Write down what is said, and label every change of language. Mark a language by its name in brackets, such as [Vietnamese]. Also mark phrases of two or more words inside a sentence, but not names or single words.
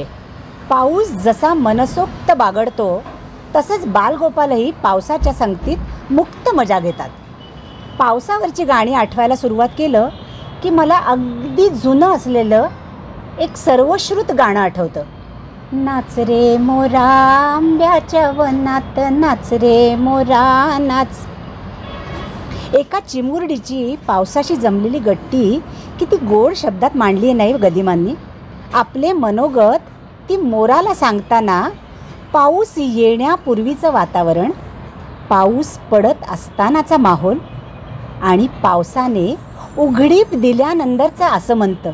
[Marathi] पाऊस जसा मनसोक्त बागडतो तसंच बालगोपालही पावसाच्या संगतीत मुक्त मजा घेतात. पावसावरची गाणी आठवायला सुरुवात केलं की मला अगदी जुनं असलेलं एक सर्वश्रुत गाणं आठवतं. नाच रे मोरा आंब्याच्या वनात, नाच रे मोरा नाच. एका चिमुरडीची पावसाशी जमलेली गट्टी किती गोड शब्दात मांडली नाही गदिमांनी. आपले मनोगत ती मोराला सांगताना पाऊस येण्यापूर्वीचं वातावरण, पाऊस पडत असतानाचा माहोल, आणि पावसाने उघडीप दिल्यानंतरचं असं म्हणतं.